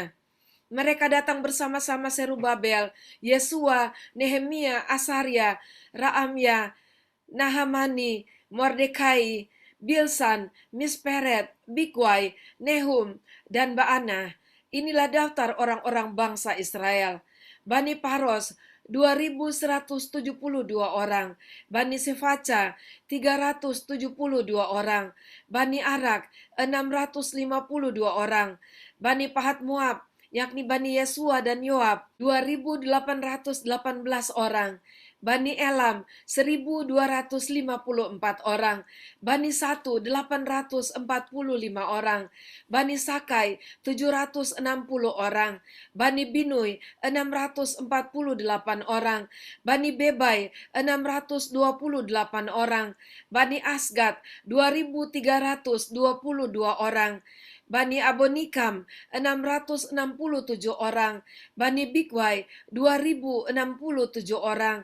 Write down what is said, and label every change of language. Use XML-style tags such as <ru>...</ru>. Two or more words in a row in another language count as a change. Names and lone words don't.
<id>Mereka datang bersama-sama Serubabel, Yesua, Nehemia, Asaria, Raamya, Nahamani, Mordekai, Bilsan, Misperet, Bikwai, Nehum, dan Baana. Inilah daftar orang-orang bangsa Israel. Bani Paros, 2.172 orang. Bani Sefaca, 372 orang. Bani Arak, 652 orang. Bani Pahat Moab, yakni Bani Yesua dan Yoab, 2.818 orang. Bani Elam 1.254 orang, Bani Satu 845 orang, Bani Sakai 760 orang, Bani Binui 648 orang, Bani Bebai 628 orang, Bani Asgad 2.322 orang, Bani Abonikam 667 orang, Bani Bikwai 2.067 orang,</id>